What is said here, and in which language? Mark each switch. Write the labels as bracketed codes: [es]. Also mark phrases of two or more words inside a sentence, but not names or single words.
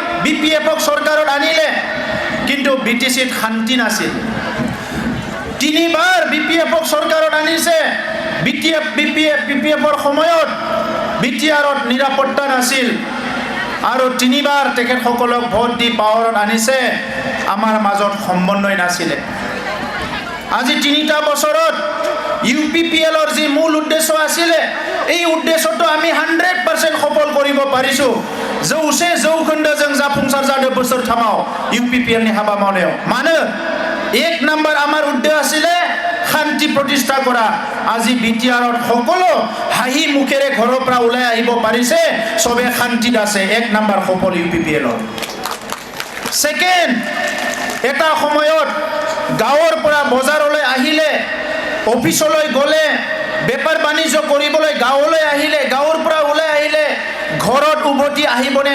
[as] BPF-ক চৰকাৰত আনিলে কিন্তু BTC-ত শান্তি নাছিল 3বাৰ BPF-ক চৰকাৰত আনিছে BPF-ৰ সময়ত BTR-ত নিৰাপত্তা নাছিল আৰু 3বাৰ তেখেতসকলক ভোট দি পাৱাৰত আনিছে আমাৰ মাজত সম্বন্ধই নাছিলে আজি 3টা বছৰত UPPL-ৰ যি মূল উদ্দেশ্য আছিল এই উদ্দেশ্যটো আমি 100% সফল কৰিব পাৰিছো जौसे [brx] जौखोन्दो जों जाफुंसार जादों बोसोरथामाव UPPL नि हाबा मावनायाव मानो एक नम्बर [as] আমাৰ উদ্দেশ্য आছিলে শান্তি প্ৰতিষ্ঠা কৰা আজি BTR-ত সকলো হাঁহি মুখেৰে ঘৰৰ পৰা ওলাই আহিব পাৰিছে সবে শান্তিত আছে এক নম্বৰ সফল UPPL-ৰ সেকেন্ড এটা সময়ত গাঁৱৰ পৰা বজাৰলৈ আহিলে অফিচলৈ গলে বেপাৰ বাণিজ্য কৰিবলৈ গাঁৱলৈ আহিলে গাঁৱৰ পৰা ওলাই আহিলে ঘৰত উভতি আহিবনে